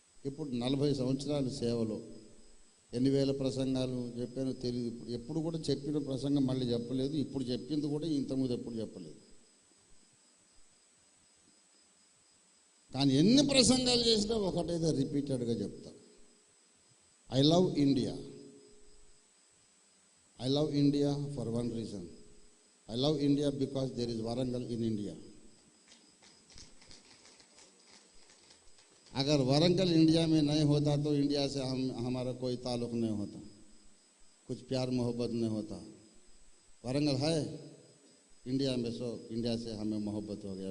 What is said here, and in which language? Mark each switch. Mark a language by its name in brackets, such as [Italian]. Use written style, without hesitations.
[Telugu] ఇప్పుడు 40 సంవత్సరాల సేవలో ఎన్ని వేల ప్రసంగాలు చెప్పానో తెలియదు. ఎప్పుడు కూడా చెప్పిన ప్రసంగం మళ్ళీ చెప్పలేదు. ఇప్పుడు చెప్పింది కూడా ఇంతకుముందు ఎప్పుడు చెప్పలేదు. కానీ ఎన్ని ప్రసంగాలు చేసినా ఒకటైతే రిపీటెడ్గా చెప్తా. [English] I love India. I love India for one reason. I love India because there is Warangal in India. [Hindi] अगर वारंगल इंडिया में नहीं होता तो इंडिया से हमारा कोई ताल्लुक़ नहीं होता, कुछ प्यार मोहब्बत नहीं होता. वारंगल है इंडिया में, सो इंडिया से हमें मोहब्बत हो गया.